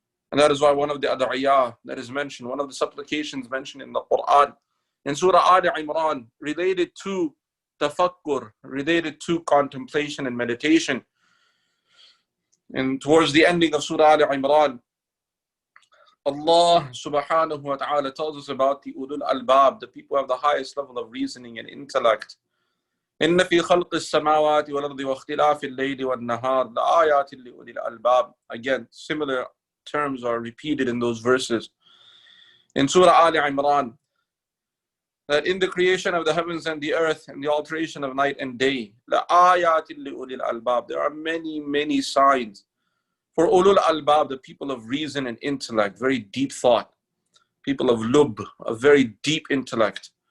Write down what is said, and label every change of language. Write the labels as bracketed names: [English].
[English] And that is why one of the ad'iyah that is mentioned, one of the supplications mentioned in the Quran, in Surah Al Imran, related to tafakkur, related to contemplation and meditation. And towards the ending of Surah Al Imran, Allah subhanahu wa ta'ala tells us about the ulul albab, the people who have the highest level of reasoning and intellect. [Arabic] إن في خلق السماوات والأرض واختلاف الليل والنهار لآيات لأولي الألباب. [English] Again, similar terms are repeated in those verses. In Surah Ali Imran, that in the creation of the heavens and the earth and the alteration of night and day, [Arabic] لآيات لأولي الألباب. [English] There are many, many signs for ulul albab, the people of reason and intellect, very deep thought, people of lub, a very deep intellect.